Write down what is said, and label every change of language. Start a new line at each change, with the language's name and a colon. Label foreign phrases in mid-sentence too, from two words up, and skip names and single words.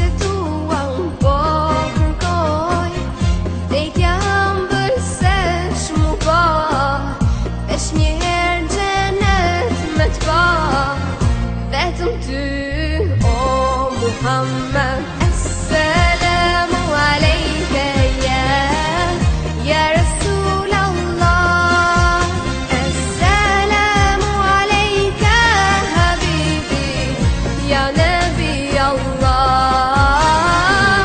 Albanian: të tua unë po kërkoj, vdekja hëmbël se shmu pa, veç një herë gjenet me t'pa, vetëm ty o Muhammed.
Arabic: السلام عليك يا رسول الله. السلام عليك حبيبي يا نبي الله.